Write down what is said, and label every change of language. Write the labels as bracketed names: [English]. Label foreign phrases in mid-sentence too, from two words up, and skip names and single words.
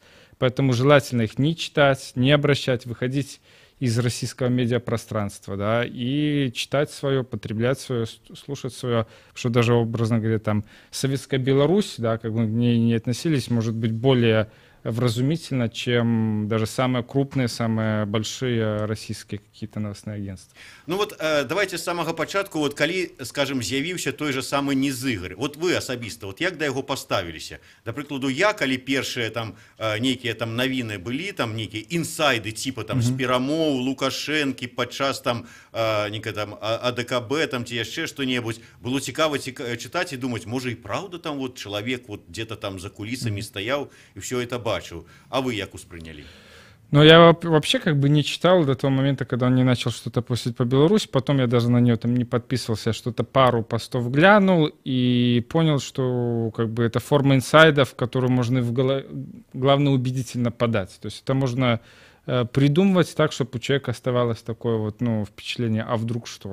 [Russian] Поэтому желательно их не читать, не обращать, выходить из российского медиапространства, да, и читать свое, потреблять свое, слушать свое, что даже, образно говоря, там, Советская Беларусь, да, как бы к ней не относились, может быть более вразумительно, чем даже самые крупные, самые большие российские какие-то новостные агентства. [Belarusian] Ну вот давайте з самага пачатку, вот калі, скажем, з'явіўся той же самы Низыгорь, вот вы асабіста, вот як да яго паставіліся? Да прыкладу, я, калі першыя там нейкія там навіны былі, там нейкія інсайды типа там з перамоў Лукашэнкі падчас там нейкая там АДКБ там ці яшчэ што-небудзь, было цікава чытаць і думаць, можа і праўда там вот чалавек вот где-то там за кулісамі стаяў і [Russian] все это [Belarusian] бачыў. А вы як успрынялі? Ну, [Russian] я вообще как бы не читал до того момента, когда он не начал что-то постить по Беларуси. Потом я даже на нее там не подписывался, что-то пару постов глянул и понял, что как бы это форма инсайдов, которую можно главное убедительно подать. То есть это можно придумывать так, чтобы у человека оставалось такое вот, ну, впечатление, а вдруг что?